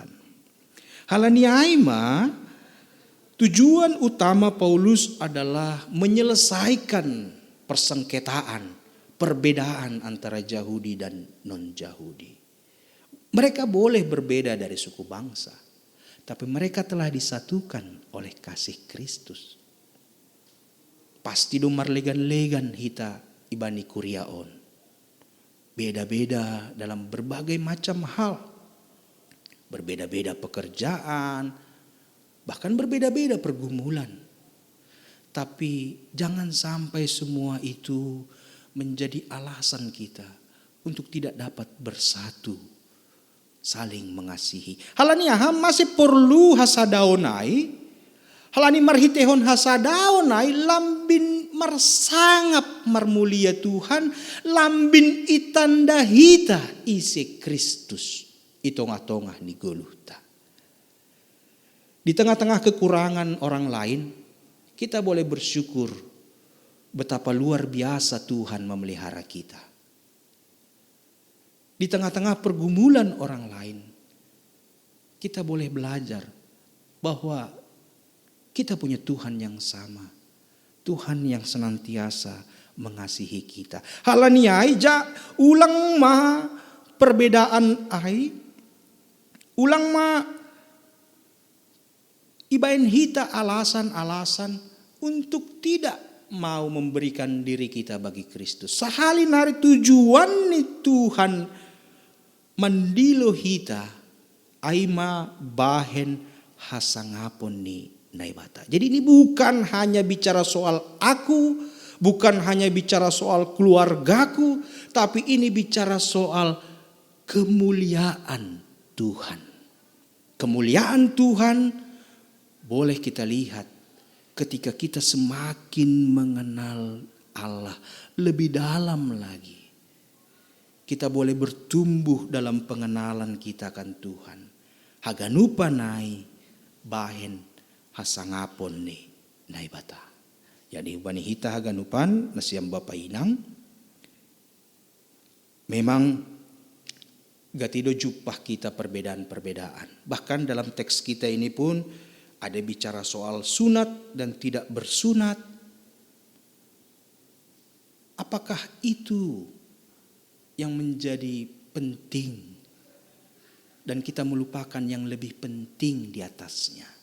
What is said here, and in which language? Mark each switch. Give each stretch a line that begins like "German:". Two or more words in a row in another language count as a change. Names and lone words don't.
Batak Simalungun: Halaniaima,
Indonesian: tujuan utama Paulus adalah menyelesaikan persengketaan, perbedaan antara Yahudi dan non-Yahudi. Mereka boleh berbeda dari suku bangsa, tapi mereka telah disatukan oleh kasih Kristus.
Batak Simalungun: Pasti domar legan-legan hita ibani kuriaon.
Indonesian: Beda-beda dalam berbagai macam hal. Berbeda-beda pekerjaan, bahkan berbeda-beda pergumulan. Tapi jangan sampai semua itu menjadi alasan kita untuk tidak dapat bersatu, saling mengasihi.
Batak Simalungun: Halani aham masih perlu hasadaonai, halani marhitehon hasadaonai lambin marsangap marmulia Tuhan, lambin itanda hita isi Kristus itongah-tongah ni goluta.
Indonesian: Di tengah-tengah kekurangan orang lain, kita boleh bersyukur betapa luar biasa Tuhan memelihara kita. Di tengah-tengah pergumulan orang lain, kita boleh belajar bahwa kita punya Tuhan yang sama. Tuhan yang senantiasa mengasihi kita.
Batak Simalungun: Halaniai ja ulang ma perbedaan ai, ulang ma ibain hita
Indonesian: alasan-alasan untuk tidak mau memberikan diri kita bagi Kristus.
Batak Simalungun: Sahali nari tujuan ni Tuhan mandilo hita aima bahen hasangapon ni naibata.
Indonesian: Jadi ini bukan hanya bicara soal aku, bukan hanya bicara soal keluargaku, tapi ini bicara soal kemuliaan Tuhan. Kemuliaan Tuhan boleh kita lihat ketika kita semakin mengenal Allah lebih dalam lagi. Kita boleh bertumbuh dalam pengenalan kita akan Tuhan.
Batak Simalungun: Haganupa nai bahen hasangapon ni naibata. Jadi bani hita haganupan nasiam Bapak Inang.
Indonesian: Memang
Batak Simalungun: gatido jupah
Indonesian: kita perbedaan-perbedaan. Bahkan dalam teks kita ini pun ada bicara soal sunat dan tidak bersunat. Apakah itu yang menjadi penting dan kita melupakan yang lebih penting di atasnya?